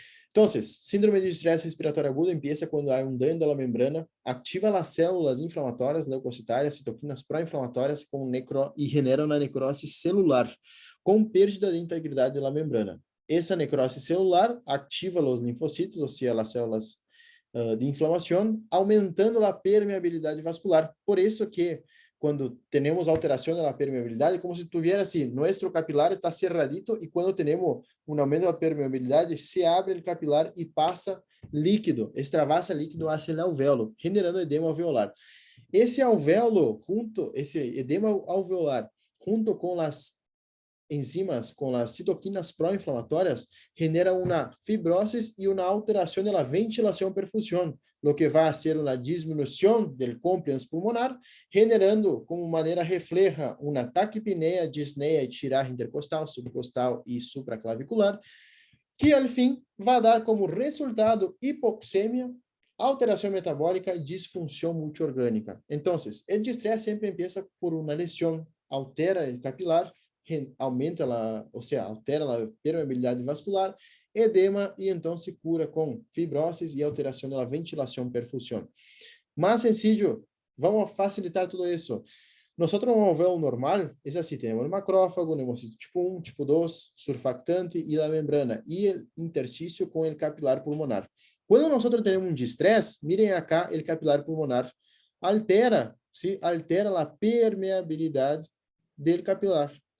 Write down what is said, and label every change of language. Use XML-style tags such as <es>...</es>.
<pt>Então, síndrome de estresse respiratório agudo empieza quando há um dano da membrana, ativa as células inflamatórias, leucocitárias, citoquinas pró-inflamatórias e genera uma necrose celular, com perda de integridade da membrana. Essa necrose celular ativa os linfocitos, ou seja, as células de inflamação, aumentando a permeabilidade vascular. Por isso que</pt> <es>cuando tenemos alteración de la permeabilidad, como si tuviera así, nuestro capilar está cerradito y cuando tenemos un aumento de la permeabilidad, se abre el capilar y pasa líquido, extravasa líquido hacia el alvéolo, generando edema alveolar.</es> <pt>Esse alvéolo, esse edema alveolar, junto com as enzimas, com as citoquinas pró-inflamatórias, genera uma fibrose e uma alteração da ventilação perfusión,</pt> <es>lo que</es> <pt>vai ser uma diminuição do compliance pulmonar, generando, como maneira refleja, uma taquipneia, disneia e tiragem intercostal, subcostal e supraclavicular, que, al fim, vai dar como resultado hipoxemia, alteração metabólica e disfunção multiorgânica. Então, o distress sempre empieza por uma lesão, altera o capilar, aumenta altera a permeabilidade vascular, edema e então se cura com fibroses e alteração da ventilação perfusión. Mais sencillo, vamos facilitar tudo isso.</pt> <es>Nosotros</es> <pt>vamos ver o normal,</pt> <es>es así, tenemos el macrófago, neumocito tipo 1, tipo 2, surfactante y la membrana, y el intersticio con el capilar pulmonar. Cuando nosotros tenemos un distrés, miren acá el capilar pulmonar, altera, ¿sí? Altera la permeabilidad del capilar.</es>